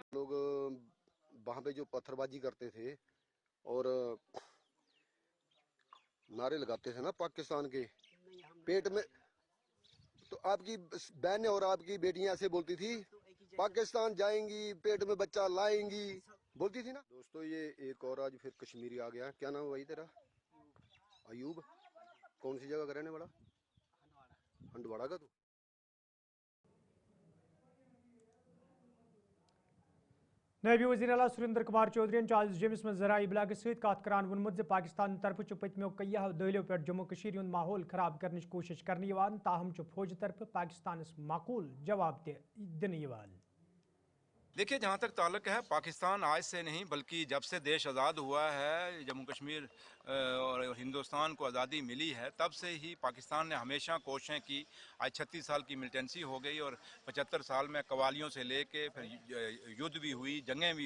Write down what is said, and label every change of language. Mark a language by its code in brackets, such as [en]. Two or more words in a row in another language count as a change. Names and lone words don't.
[ur] لوگ وہاں پہ جو پتھر بازی کرتے تھے اور نعرے لگاتے تھے نا پاکستان کے پیٹ میں تو آپ کی بہنیں اور آپ کی بیٹیاں ایسے بولتی تھی پاکستان جائیں گی پیٹ میں بچہ لائیں گی بولتی تھی نا دوستو یہ ایک اور آج پھر کشمیری آ گیا کیا نام ہے بھائی تیرا ایوب کون سی جگہ کا رہنے والا ہنڈواڑہ کا تو [ks] نائب وزیر اعلیٰ سریندر کمار چودھری آز جمس من ذرائع ابلاغ ست کت کران وونمت پاکستان طرف پتمو کئیو دہلیو پہ جموں کشیر ہند ماحول خراب کرنے کوشش کرنے تاہم فوج طرف پاکستانس معقول جواب دن [ur] دیکھیے جہاں تک تعلق ہے پاکستان آج سے نہیں بلکہ جب سے دیش آزاد ہوا ہے جموں کشمیر اور ہندوستان کو آزادی ملی ہے تب سے ہی پاکستان نے ہمیشہ کوششیں کی آج 36 سال کی ملٹنسی ہو گئی اور 75 سال میں قوالیوں سے لے کے پھر یدھ بھی ہوئی جنگیں بھی